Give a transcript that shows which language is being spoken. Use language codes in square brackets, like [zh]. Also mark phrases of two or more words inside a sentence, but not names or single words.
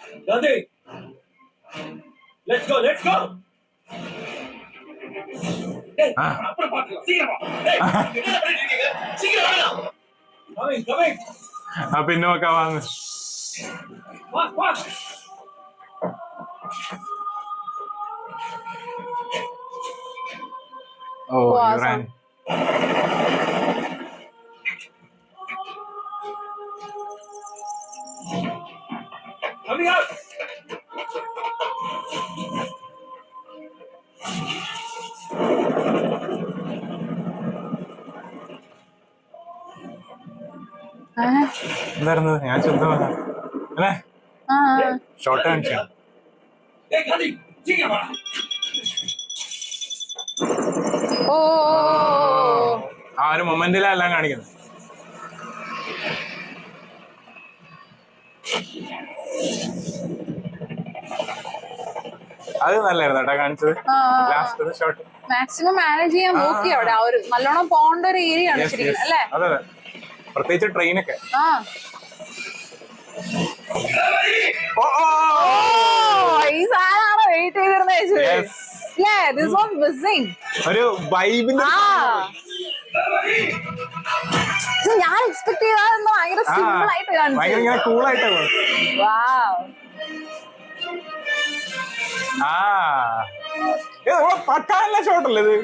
[en] Gandhi, let's go, let's go. [ta] Hey, அப்புறம் பாத்துக்கலாம். சீக்கிரம் வா. Hey, என்ன பண்ணிட்டு இருக்கீங்க? சீக்கிரம் வாங்க. [en] Coming. [ml] പിന്നെ നോക്കാം വാങ്ങ്. [en] Walk. ഓ Awesome. [ml] ഇറാൻ. [en] Coming out. [ml] എന്തായിരുന്നു ഞാൻ ചോദിച്ചു അല്ലേ ഷോർട്ട് കാണിച്ചു. [en] Hey, Gandhi, [ta] சீக்கிரம் வா. ഓ [ml] ആ ഒരു മൊമെന്റിലെല്ലാം കാണിക്കുന്നത്. അത് നല്ലായിരുന്നു കേട്ടോ കാണിച്ചത്. [en] last shot [ml] മാക്സിമം മാനേജ് ചെയ്യാൻ നോക്കി അവിടെ. ആ ഒരു നല്ലോണം പോണ്ട ഒരു ഏരിയ ആണ് ശരിക്കും അല്ലേ? അതെ പ്രത്യേകിച്ച് ട്രെയിനൊക്കെ. ആ ഈ സാധനമാണോ വെയിറ്റ് ചെയ്തിരുന്നത്? [en] Yeah, this was missing. [ml] ഒരു വൈബിന്റെ ഞാൻ എക്സ്പെക്ട് ചെയ്താൽ ഭയങ്കര സിമ്പിൾ ആയിട്ട് ഭയങ്കര ഇങ്ങനെ കൂളായിട്ട് പക്കാനുള്ള ഷോട്ടല്ലേ ഇത്?